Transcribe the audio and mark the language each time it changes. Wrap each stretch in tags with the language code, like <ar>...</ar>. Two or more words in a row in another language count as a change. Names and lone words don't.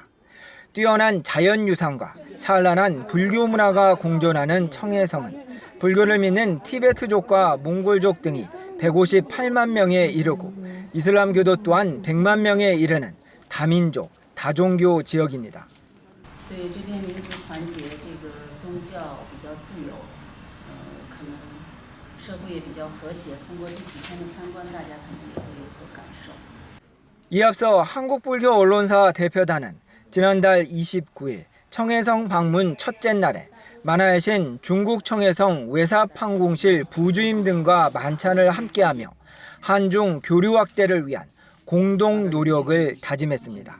<ko>뛰어난 자연유산과 찬란한 불교 문화가 공존하는 청해성은 불교를 믿는 티베트족과 몽골족 등이 158만 명에 이르고 이슬람교도 또한 100만 명에 이르는 다민족, 다종교 지역입니다.</ko> <zh>对这边民族团结，这个宗教比较自由，可能社会也比较和谐。通过这几天的参观，大家可能也会有所感受。</zh> <ko>이 앞서 한국불교 언론사 대표단은 지난달 29일 청해성 방문 첫째 날에 만화의 신 중국 청해성 외사판공실 부주임 등과 만찬을 함께하며 한중 교류 확대를 위한 공동 노력을 다짐했습니다.</ko>